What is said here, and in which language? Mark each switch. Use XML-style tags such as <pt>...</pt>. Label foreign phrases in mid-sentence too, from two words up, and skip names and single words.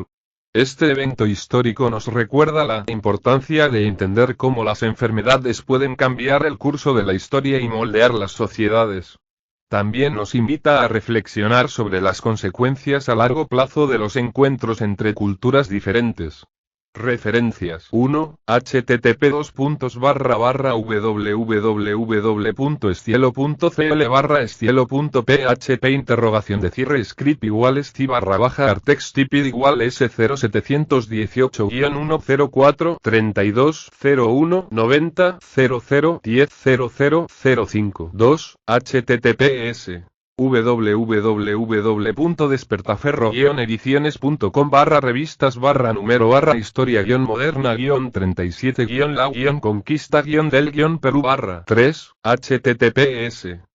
<es>Este evento histórico nos recuerda la importancia de entender cómo las enfermedades pueden cambiar el curso de la historia y moldear las sociedades. También nos invita a reflexionar sobre las consecuencias a largo plazo de los encuentros entre culturas diferentes. Referencias 1. http://www.estielo.cl/estielo.php interrogación de cierre script igual esti/artext tipid igual S0718-104-3201-90 00100005 2. https www.despertaferro-ediciones.com revistas número historia moderna 37 la conquista del Perú 3 https</es>